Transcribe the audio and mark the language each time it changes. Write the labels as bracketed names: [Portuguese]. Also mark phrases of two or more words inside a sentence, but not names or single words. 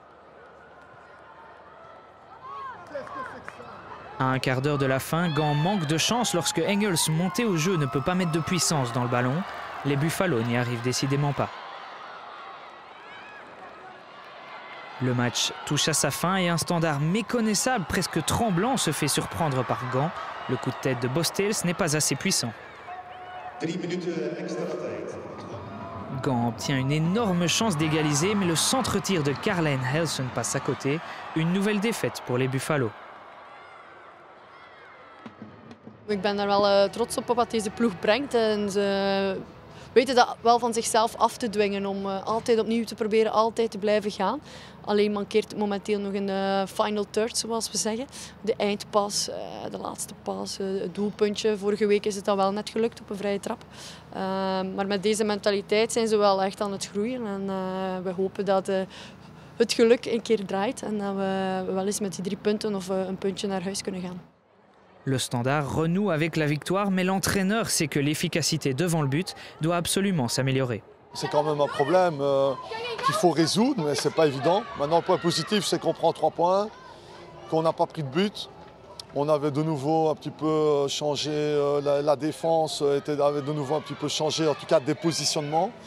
[French] À un quart d'heure de la fin, Gand manque de chance lorsque Engels, monté au jeu, ne peut pas mettre de puissance dans le ballon. Les Buffalo n'y arrivent décidément pas. Le match touche à sa fin et un Standard méconnaissable, presque tremblant, se fait surprendre par Gand. Le coup de tête de Bostels n'est pas assez puissant. [Dutch] 3 minuten extra tijd. [French] Gand obtient une énorme chance d'égaliser, mais le centre-tir de Carlijn Helsen passe à côté. Une nouvelle défaite pour les Buffalo. [Dutch] Ik ben er wel trots op wat deze ploeg brengt. En ze weten dat wel van zichzelf af te dwingen om altijd opnieuw te proberen, altijd te blijven gaan. Alleen mankeert het momenteel nog een [English] final third, [Dutch] zoals we zeggen. De eindpas, de laatste pas, het doelpuntje. Vorige week is het dan wel net gelukt op een vrije trap. Maar met deze mentaliteit zijn ze wel echt aan het groeien. En we hopen dat het geluk een keer draait en dat we wel eens met die 3 punten of een puntje naar huis kunnen gaan. [French] Le Standard renoue avec la victoire, mais l'entraîneur sait que l'efficacité devant le but doit absolument s'améliorer. C'est quand même un problème qu'il faut résoudre, mais c'est pas évident. Maintenant, le point positif, c'est qu'on prend 3 points, qu'on n'a pas pris de but. On avait de nouveau un petit peu changé, la défense avait de nouveau un petit peu changé, en tout cas des positionnements.